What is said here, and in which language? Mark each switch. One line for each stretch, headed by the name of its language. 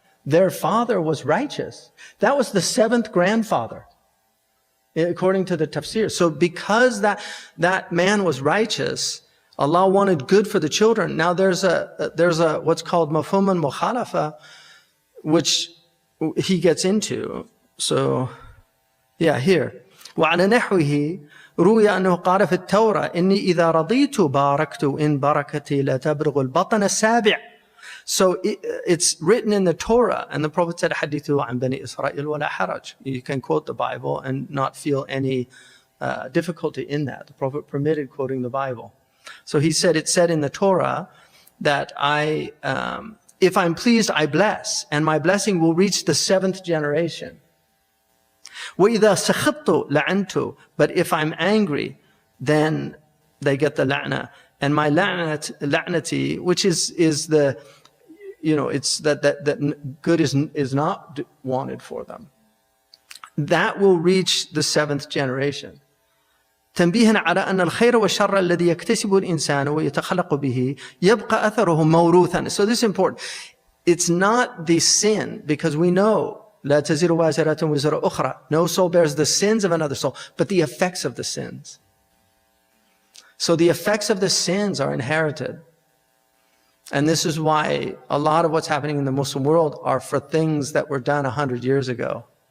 English: Their father was righteous. That was the 7th grandfather, according to the tafsir. So because that man was righteous, Allah wanted good for the children. Now there's a what's called mafhum al-mukhalafa, which he gets into. So yeah, here.
Arabic: وعلى نحوه روي أنه قال في التوراة إني إذا رضيت باركت إن بركتي لا تبلغ البطن السابع.
English: So it's written in the Torah, and the Prophet said,
Arabic: حدثوا عن بني إسرائيل ولا حرج.
English: You can quote the Bible and not feel any difficulty in that. The Prophet permitted quoting the Bible. So he said, it said in the Torah that if I'm pleased, I bless, and my blessing will reach the 7th generation.
Arabic: وَإِذَا سَخِطْتُ لَعَنْتُ.
English: But if I'm angry, then they get the la'na. And my la'nati, which is the, you know, it's that good is not wanted for them. That will reach the 7th generation.
Arabic: تنبيها على أن الخير والشر الذي يكتسب الإنسان ويتخلق به يبقى أثره موروثا.
English: So this is important. It's not the sin, because we know
Arabic: لا تزر وازرة وزر أخرى.
English: No soul bears the sins of another soul, but the effects of the sins. So the effects of the sins are inherited. And this is why a lot of what's happening in the Muslim world are for things that were done 100 years ago.